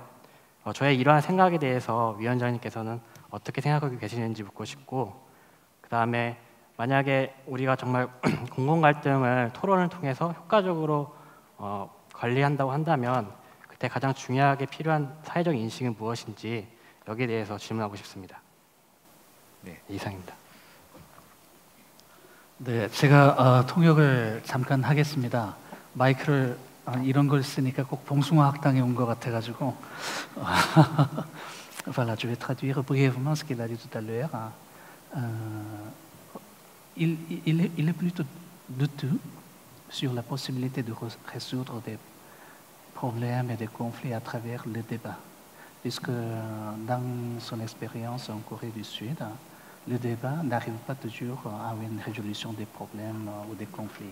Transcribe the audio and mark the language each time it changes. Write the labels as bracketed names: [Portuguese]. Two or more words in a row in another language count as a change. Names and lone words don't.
[Korean] 저의 이러한 생각에 대해서 위원장님께서는 어떻게 생각하고 계시는지 묻고 싶고, 그 다음에 만약에 우리가 정말 공공 갈등을 토론을 통해서 효과적으로 관리한다고 한다면 그때 가장 중요하게 필요한 사회적 인식은 무엇인지 여기에 대해서 질문하고 싶습니다. 네, 이상입니다. 네, 제가 통역을 잠깐 하겠습니다. 마이크를 이런 걸 쓰니까 꼭 봉숭아 학당에 온 것 같아가지고 [French] Voilà, je vais traduire brièvement ce qu'il a dit tout à l'heure. Il est plutôt douteux sur la possibilité de résoudre des problèmes et des conflits à travers le débat, puisque dans son expérience en Corée du Sud, le débat n'arrive pas toujours à une résolution des problèmes ou des conflits.